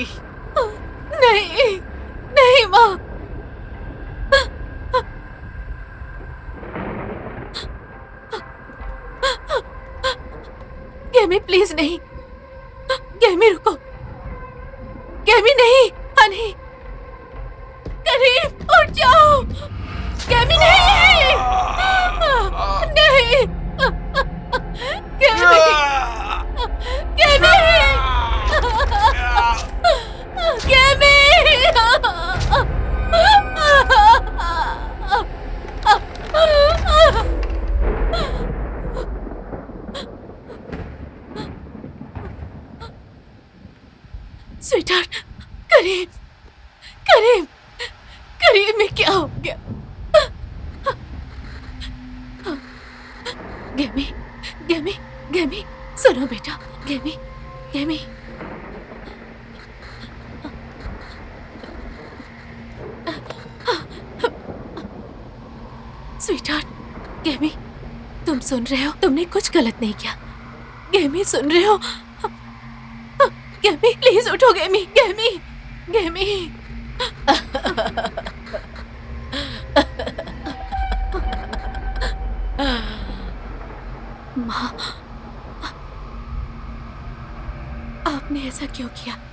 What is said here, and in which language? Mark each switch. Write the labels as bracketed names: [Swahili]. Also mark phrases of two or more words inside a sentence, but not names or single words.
[Hindi] नहीं नहीं माँ, गेमी प्लीज नहीं। गेमी रुको, गेमी नहीं। हनी, करीब उठ जाओ। गेमी नहीं, नहीं। गेमी, गेमी, गेमी। स्वीटहार्ट, करीब, करीब, करीब में क्या हो गया? गेमी, गेमी, गेमी, सुनो बेटा। गेमी, गेमी। स्वीटहार्ट, गेमी, तुम सुन रहे हो? तुमने कुछ गलत नहीं किया। गेमी सुन रहे हो? गेमी प्लीज उठो। गेमी, गेमी, गेमी। माँ, आपने ऐसा क्यों किया?